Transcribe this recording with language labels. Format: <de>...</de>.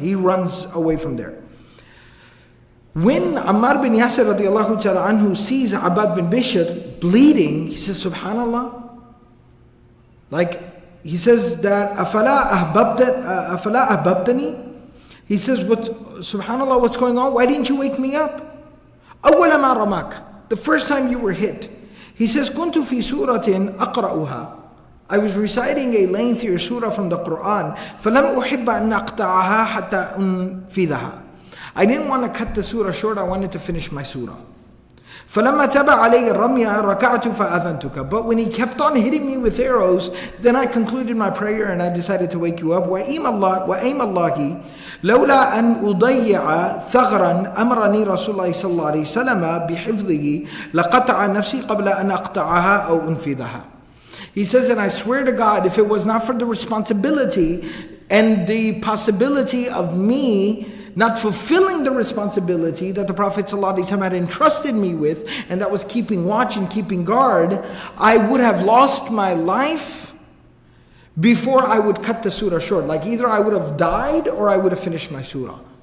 <en>He runs away from there. When Ammar bin Yasir radiallahu ta'ala anhu sees Abbad bin Bishr bleeding, he says, Subhanallah. Like, he says that,</en> <ar>أَفَلَا أَحْبَبْتَنِي?</ar> <en>He says, Subhanallah, what's going on? Why didn't you wake me up?</en> <ar>أَوَّلَ مَا رَمَاكَ.</ar> <en>The first time you were hit. He says,</en> <ar>كُنْتُ فِي سُورَةٍ أَقْرَأُهَا.</ar> <en>I was reciting a lengthier surah from the Quran.</en> <ar>فَلَمْ أُحِبَّ أَنْ أَقْطَعَهَا حَتَّى أُنْفِذَهَا.</ar> <en>I didn't want to cut the surah short, I wanted to finish my surah.</en> <ar>فَلَمَّا تَبَعَ عَلَيَّ الرَّمْيَ رَكَعْتُ فَأَذَنْتُكَ.</ar> <en>But when he kept on hitting me with arrows, then I concluded my prayer and I decided to wake you up.</en> <ar>وَأَيْمَ اللَّهِ لولا أن أضيع ثغرا أمرني رسول الله صلى الله عليه وسلم بحفظه لقطع نفسي قبل أن أقطعها أو أنفذها.</ar> <en>He says, and I swear to God, if it was not for the responsibility and the possibility of me not fulfilling the responsibility that the Prophet ﷺ had entrusted me with, and that was keeping watch and keeping guard, I would have lost my life before I would cut the surah short. Like either I would have died or I would have finished my surah.</en>